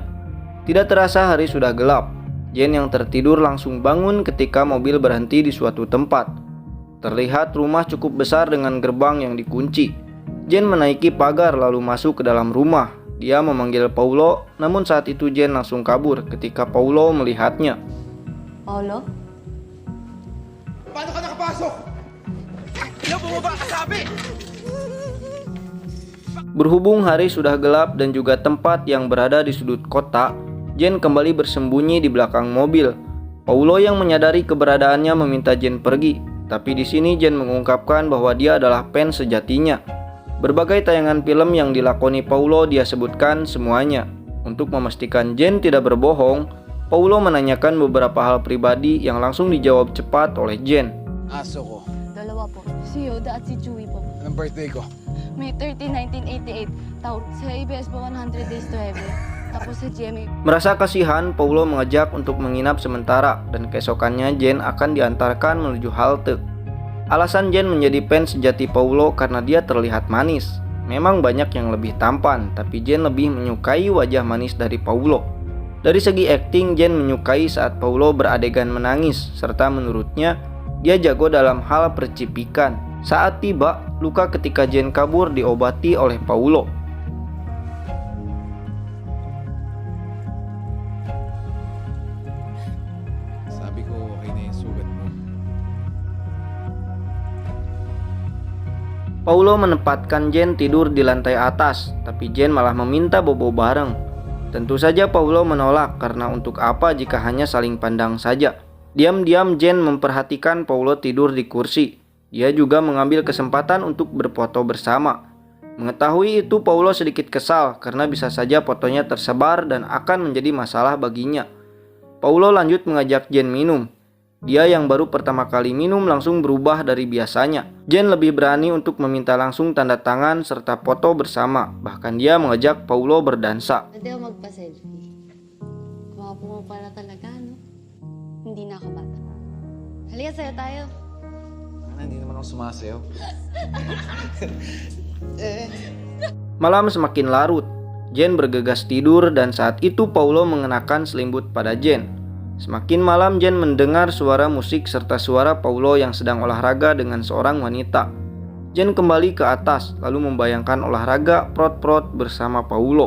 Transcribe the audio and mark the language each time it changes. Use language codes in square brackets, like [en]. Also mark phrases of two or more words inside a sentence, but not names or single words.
[id] Tidak terasa hari sudah gelap. Jane yang tertidur langsung bangun ketika mobil berhenti di suatu tempat. Terlihat rumah cukup besar dengan gerbang yang dikunci. Jane menaiki pagar lalu masuk ke dalam rumah. Dia memanggil Paulo, namun saat itu Jane langsung kabur ketika Paulo melihatnya. Paulo? [tl] Paano ka nakapasok? Bumaba ka sabi! [id] Berhubung hari sudah gelap dan juga tempat yang berada di sudut kota, Jane kembali bersembunyi di belakang mobil. Paulo yang menyadari keberadaannya meminta Jane pergi, tapi di sini Jane mengungkapkan bahwa dia adalah fans sejatinya. Berbagai tayangan film yang dilakoni Paulo dia sebutkan semuanya. Untuk memastikan Jane tidak berbohong, Paulo menanyakan beberapa hal pribadi yang langsung dijawab cepat oleh Jane. [tl] Aso ko. Dalawa po. Si Yoda at si Chewie po. Anong birthday ko? May 30, 1988. Sa ABS po 100 Days to Heaven. Tapos sa GMA. [id] Merasa kasihan, Paulo mengajak untuk menginap sementara dan keesokannya Jane akan diantarkan menuju halte. Alasan Jane menjadi fans sejati Paulo karena dia terlihat manis. Memang banyak yang lebih tampan, tapi Jane lebih menyukai wajah manis dari Paulo. Dari segi akting, Jane menyukai saat Paulo beradegan menangis, serta menurutnya dia jago dalam hal percipikan. Saat tiba, luka ketika Jane kabur diobati oleh Paulo. [tl] Sabi ko, okay na yung sugat mo. [id] Paulo menempatkan Jane tidur di lantai atas, tapi Jane malah meminta bobo bareng. Tentu saja Paulo menolak karena untuk apa jika hanya saling pandang saja. Diam-diam Jane memperhatikan Paulo tidur di kursi. Dia juga mengambil kesempatan untuk berfoto bersama. Mengetahui itu Paulo sedikit kesal karena bisa saja fotonya tersebar dan akan menjadi masalah baginya. Paulo lanjut mengajak Jane minum. Dia yang baru pertama kali minum langsung berubah dari biasanya. Jane lebih berani untuk meminta langsung tanda tangan serta foto bersama. Bahkan dia mengajak Paulo berdansa. [tl] Pwede ako magpa-selfie. Gwapo mo pala talaga, no? Hindi na ako bata. Halika, sayo tayo. Hindi naman ako sumasayaw. [id] Malam semakin larut. Jane bergegas tidur dan saat itu Paulo mengenakan selimut pada Jane. Semakin malam Jane mendengar suara musik serta suara Paulo yang sedang olahraga dengan seorang wanita. Jane kembali ke atas lalu membayangkan olahraga prot-prot bersama Paulo.